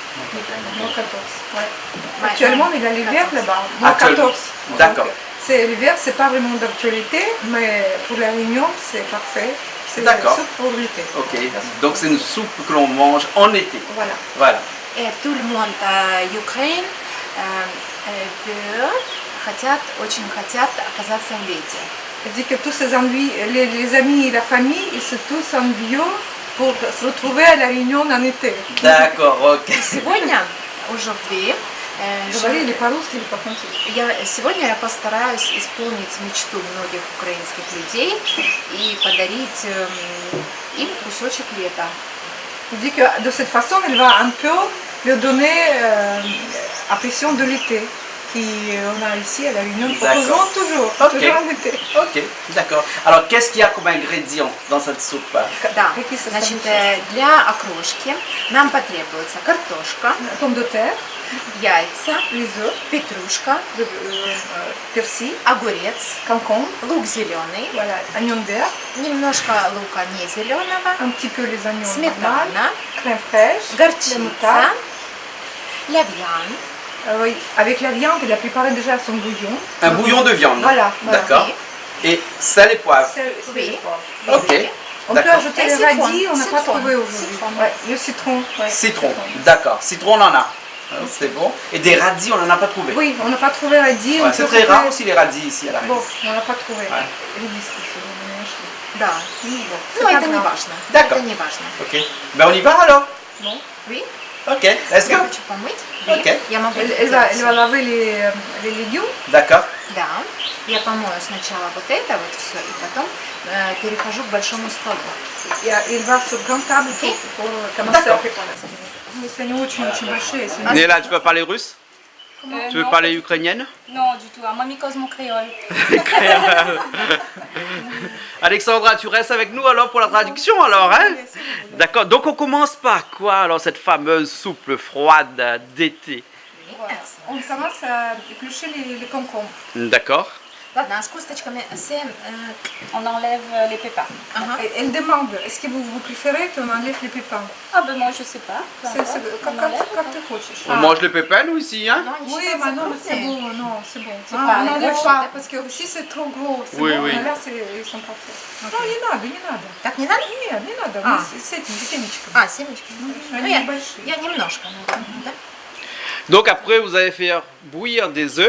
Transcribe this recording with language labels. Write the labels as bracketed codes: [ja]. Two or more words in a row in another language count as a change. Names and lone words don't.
[fr] Ouais. Actuellement, il y a l'hiver là-bas. Moins 14. D'accord. L'hiver, c'est pas vraiment d'actualité, mais pour la Réunion, c'est parfait. C'est une soupe pour l'été. Ok. Donc c'est une soupe que l'on mange en été. Voilà. Et tout le monde en Ukraine [ru] очень хотят оказаться в лете. [fr] Elle dit que tous ses ennuis, les amis et la famille, ils se tous envieux pour se retrouver à la Réunion en été. D'accord, ok. [ru] Сегодня, aujourd'hui, Говорили по-русски или по-французски? Сегодня я постараюсь исполнить мечту многих украинских людей и подарить им кусочек лета. [fr] Il dit que de cette façon, elle va un peu leur donner l'impression de l'été qu'on a ici à la Réunion. Nous proposons toujours en été. Ok, d'accord. Alors, qu'est-ce qu'il y a comme ingrédients dans cette soupe? [ru] Да, значит, для окрошки нам потребуется картошка, [fr] Pomme de terre, [ru] яйца, [fr] les œufs, [ru] петрушка, [fr] persil, [ru] огурец, [fr] concombre, [ru] лук зеленый, [fr] voilà, oignon vert, [ru] немножко лука не зеленого, [fr] un petit peu les oignons normaux, [ru] сметана, [fr] crème fraîche, [ru] горчица, [fr] moutarde. лавьян. Oui, avec la viande, elle a préparé déjà son bouillon. Un bouillon de viande. Voilà. D'accord. Et sel et poivre. Oui. Ok. On peut D'accord. ajouter Et le citron. radis, on n'a pas Citron. trouvé aujourd'hui. Citron. Ouais, le citron. Ouais. Citron. D'accord. Citron, on en a. C'est bon. Et des radis, on n'en a pas trouvé. Oui, on n'a pas trouvé radis. Ouais, on c'est peut très couper- rare aussi les radis ici à la Bon, Réunion. on n'a pas trouvé. Ouais. [ru] Редиски сегодня нашли. Да. Ну, вот. Ну, [fr] C'est [ru] это [fr] pas [ru] не [fr] grave. [ru] важно. [fr] D'accord. [ru] Это не важно. [fr] Ok. Ben on y va alors. Oui. [en] Ok. Let's go. [ru] Я хочу помыть. Oui. [fr] Ok. [ru] Я могу [fr] Elle va laver les légumes. D'accord. [ru] Да. Я помою сначала вот это вот все, и потом перехожу к большому столу. [fr] Et elle va sur grande table Ok. pour commencer à D'accord. préparer. [ru] Если они очень большие, если они- [fr] Néla, tu veux parler russe? Tu veux non, parler ukrainienne? Non, du tout. À moi, mon créole. Alexandra, tu restes avec nous alors pour la traduction alors, hein? D'accord. Donc on commence par quoi alors cette fameuse soupe froide d'été? On commence à éplucher les concombres. D'accord. [ru] Ладно, а с косточками [fr] On enlève les pépins. [ru] Ага. [fr] Et elle demande, est-ce que vous préférez qu'on enlève les pépins? Ah ben moi je sais pas. Peu C'est importe, comme on enlève. [ru] как ты хочешь. [fr] On mange les pépins nous ici, hein? [ru] Но они [fr] Oui, [ru] считаются [fr] mais non, c'est [ru] крупные. [fr] bon, non, c'est bon. C'est Ah, pas on n'enlève gros. pas, parce que aussi c'est trop gros. C'est Oui, bon, oui. mais là, ils sont parfaits. Non, [ru] не надо, не надо. Так не надо? Нет, не надо, А. мы с этим, с семечками. А, семечки. Ну, Они небольшие. я немножко, наверное, да? [fr] Donc après vous allez faire bouillir des œufs,